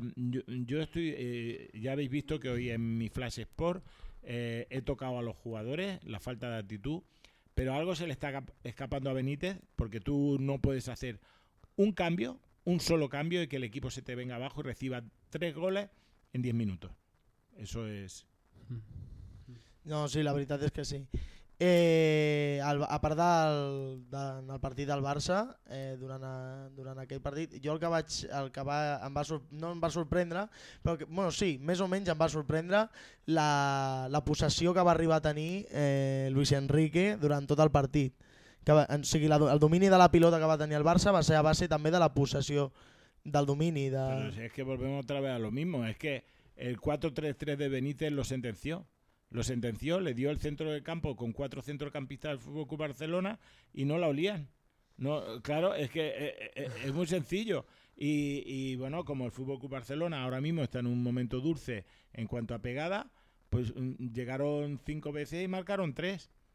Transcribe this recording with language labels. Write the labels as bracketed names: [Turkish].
[Spanish] ya habéis visto que hoy en mi Flash Sport he tocado a los jugadores la falta de actitud, pero algo se le está escapando a Benítez, porque tú no puedes hacer un cambio, un solo cambio, y que el equipo se te venga abajo y reciba 3 goles en 10 minutos. Eso es... No, sí, la verdad es que sí. [Catalan] A part del partit del Barça, durant aquell partit, jo em va sorprendre la possessió que va arribar a tenir Luis Enrique durant tot el partit. El domini de la pilota que va tenir el Barça va ser a base també de la possessió del domini de... [Spanish] Pero si es que volvemos otra vez a lo mismo, es que el 4-3-3 de Benítez lo sentenció. Lo sentenció, le dio el centro del campo con 4 centrocampistas del Fútbol Club Barcelona y no la olían. No, claro, es que es muy sencillo. Y bueno, como el Fútbol Club Barcelona ahora mismo está en un momento dulce en cuanto a pegada, pues llegaron 5 veces y marcaron 3.